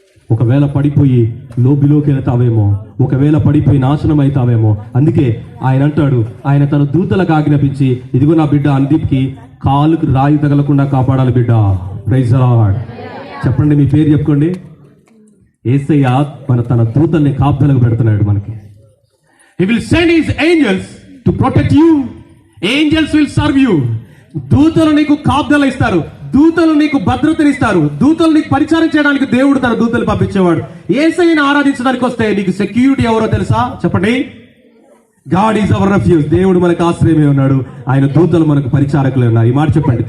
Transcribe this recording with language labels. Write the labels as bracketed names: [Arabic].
[Telugu] ఒకవేళ పడిపోయి లోబిలోకి వెళ్తావేమో, ఒకవేళ పడిపోయి నాశనం అవుతావేమో. అందుకే ఆయన అంటాడు, ఆయన తన దూతలకు ఆజ్ఞాపించి, ఇదిగో నా బిడ్డ అనుదీప్కి కాలుకు రాయి తగలకుండా కాపాడాలి బిడ్డ. Praise the lord. చెప్పండి, మీ పేరు చెప్పుకోండి. యేసయ్య తన దూతల్ని కాపుదలకు పెడుతున్నాడు మనకి. [English] He will send his angels to protect you. Angels will serve you. [Telugu] దూతలు నీకు కాపుదల ఇస్తారు, దూతలు నీకు భద్రతనిస్తారు, దూతలు నీకు పరిచారం చేయడానికి దేవుడు తన దూతలు పంపించేవాడు. యేసయ్యను ఆరాధించడానికి వస్తే నీకు సెక్యూరిటీ ఎవరో తెలుసా? చెప్పండి. [English] God is our refuge. [Telugu] దేవుడు మనకు ఆశ్రయమే ఉన్నాడు, ఆయన దూతలు మనకు పరిచారకులే ఉన్నారు. ఈ మాట చెప్పండి.